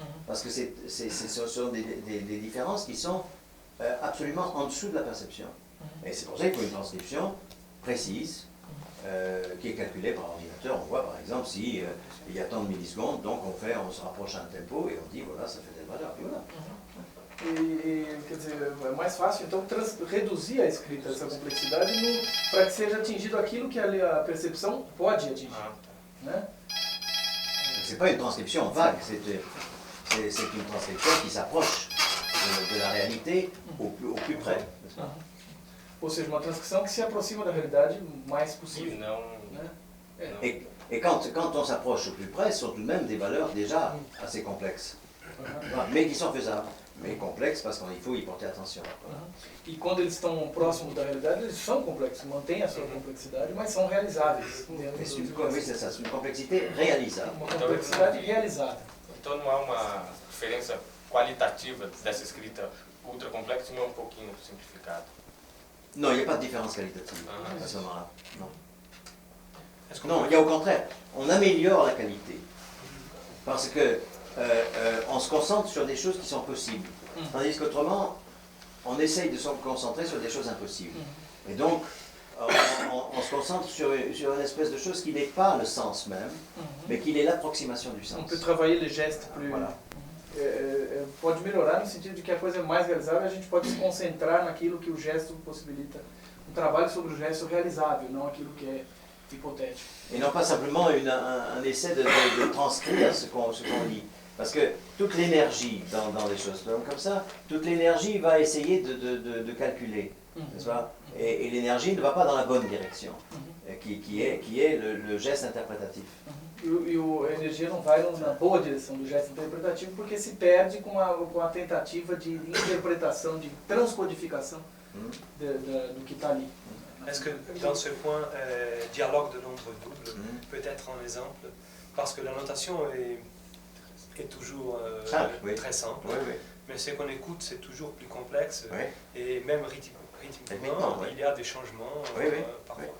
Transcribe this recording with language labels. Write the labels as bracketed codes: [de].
[fr] Parce que ce sont des différences qui sont absolument en dessous de la perception. Et c'est pour ça qu'il faut une transcription précise, qui est calculée par ordinateur. On voit par exemple si il y a tant de millisecondes, donc on se rapproche à un tempo et on dit voilà, ça fait telle valeur. Et voilà. [pt] Quer dizer, é mais fácil então reduzir a escrita, essa complexidade, para que seja atingido aquilo que a percepção pode atingir. Né? [fr] C'est pas une transcription vague, c'est une transcription qui s'approche de la réalité au plus près. [pt] Ou seja, uma transcrição que se aproxima da realidade o mais possível. Não. Né? [fr] Et quand on s'approche au plus près, ce sont tout de même des valeurs déjà assez complexes. Mais qui sont faisables. Mais complexes parce qu'il faut y porter attention. [pt] E quando eles estão próximos da realidade, eles são complexos, mantêm a sua complexidade, mas são realizáveis. [fr] Oui, c'est ça, c'est une complexité réalisable. [pt] Uma complexidade realizada. Então não há uma diferença qualitativa dessa escrita ultra complexa e uma um pouquinho simplificada. [fr] Non, il n'y a pas de différence qualitative à ce moment-là. Non. Non, il y a au contraire. On améliore la qualité. Parce que on se concentre sur des choses qui sont possibles. Tandis qu'autrement, on essaye de se concentrer sur des choses impossibles. Et donc, on se concentre sur une espèce de chose qui n'est pas le sens même, mais qui est l'approximation du sens. On peut travailler les gestes plus... Voilà. [pt] Pode melhorar no sentido de que a coisa é mais realizável, a gente pode se concentrar naquilo que o gesto possibilita. Um trabalho sobre o gesto realizável, não aquilo que é hypothétique. [fr] Et non pas simplement un essai de transcrire ce qu'on lit. Parce que toute l'énergie dans des choses comme ça, toute l'énergie va essayer de calculer, n'est-ce pas? Et l'énergie ne va pas dans la bonne direction, qui est le geste interprétatif. A energia não vai na boa direção do gesto interpretativo porque se perde com a tentativa de interpretação, de transcodificação do que está ali. Est-ce que dans ce point, dialogue de nombre double peut être un exemple? Parce que la notation est toujours très simple, mais ce qu'on écoute c'est toujours plus complexe et même rythmiquement il y a des changements parfois.